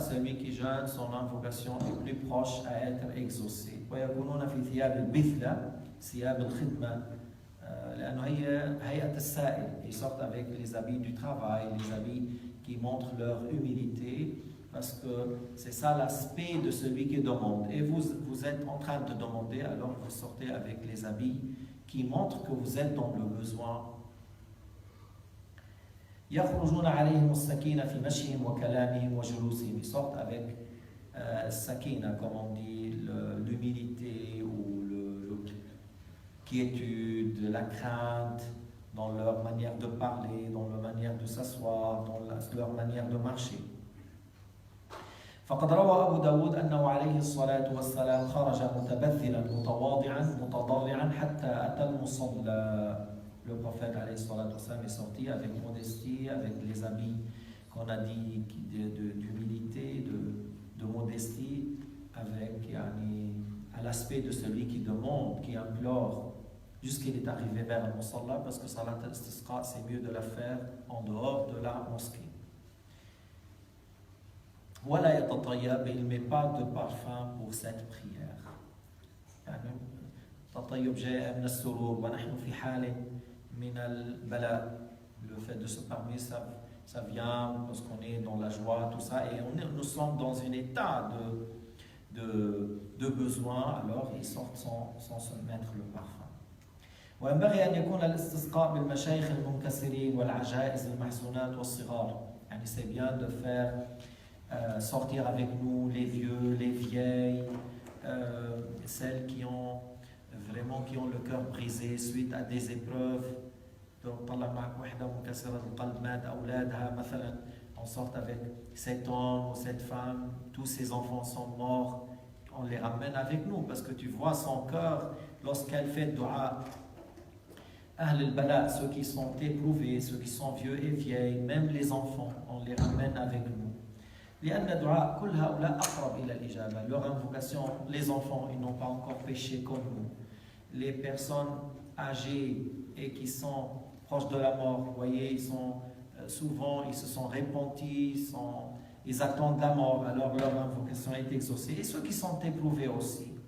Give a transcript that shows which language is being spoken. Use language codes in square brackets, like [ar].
[fr] Celui qui jeûne, son invocation est plus proche à être exaucée. [ar] ويكونون في ثياب البثلة ثياب الخدمة لأنه هي هيئة السائل. [fr] Ils sortent avec les habits du travail, les habits qui montrent leur humilité, parce que c'est ça l'aspect de celui qui demande. Et vous êtes en train de demander, alors vous sortez avec les habits qui montrent que vous êtes dans le besoin. [ar] يخرجون عليهم السكينة في مشيهم وكلامهم وجلوسهم. [fr] Ils sortent avec sakina, comme on dit, l'humilité ou quiétude, la crainte dans leur manière de parler, dans leur manière de s'asseoir, dans leur manière de marcher. [ar] فقد روى أبو داود أنه عليه الصلاة والسلام خرج متبذلا متواضعا متضرعا حتى أتى المصلى. [fr] Le prophète alayhi salatu wassalam est sorti avec modestie, avec les habits qu'on a dit d'humilité, de modestie, avec à l'aspect de celui qui demande, qui implore, jusqu'il est arrivé vers le musalla, parce que salat al-istisqa, c'est mieux de la faire en dehors de la mosquée. Voilà, il ne met pas de parfum pour cette prière. [ar] تطيب جاء من السرور ونحن في حال من البلاء. [fr] Le fait de se parler, ça vient parce qu'on est dans la joie, tout ça, et nous sommes dans un état de besoin, alors ils sortent sans se mettre le parfum. [ar] وينبغي أن يكون الاستسقاء بالمشايخ المنكسرين والعجائز المحزونات والصغار. [fr] يعني c'est bien de faire sortir avec nous les vieux, les vieilles, celles qui ont le cœur brisé suite à des épreuves. [ar] طلع معك وحدة منكسرة القلب مات أولادها مثلا, [fr] on sort avec cet homme ou cette femme, tous ses enfants sont morts, on les ramène avec nous parce que tu vois son cœur lorsqu'elle fait dua. Ahl al-Bala, ceux qui sont éprouvés, ceux qui sont vieux et vieilles, même les enfants, on les ramène avec nous. [ar] لأن دعاء كل هؤلاء أقرب إلى الإجابة. [fr] Leur invocation, les enfants, ils n'ont pas encore péché comme nous. Les personnes âgées et qui sont proches de la mort, vous voyez, ils se sont repentis, ils attendent la mort, alors leur invocation est exaucée. Et ceux qui sont éprouvés aussi.